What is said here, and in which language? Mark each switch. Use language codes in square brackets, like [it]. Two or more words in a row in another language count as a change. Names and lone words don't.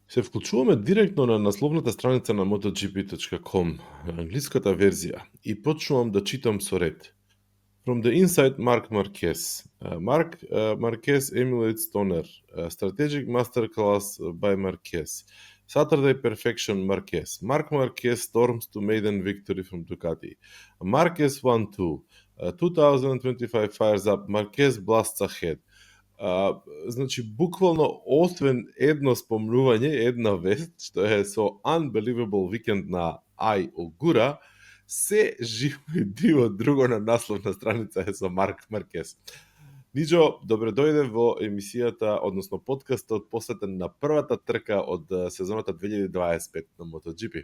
[mk] Се вклучуваме директно на насловната страница на MotoGP.com, англиската верзија, и почнувам да читам со ред. [en] From the inside, Marc Marquez. Marquez emulates Stoner. Strategic masterclass by Marquez. Saturday perfection Marquez. Marc Marquez storms to maiden victory from Ducati. Marquez 1-2. 2025 fires up. Marquez blasts ahead. [mk] Значи, буквално, освен едно спомнување, една вест, што е со [en] Unbelievable Weekend [mk] на Ai Ogura, се живо и диво друго на насловна страница е со Марк Маркез. Ничо, добре дојде во емисијата, односно подкастот, посветен на првата трка од сезоната 2025 на MotoGP.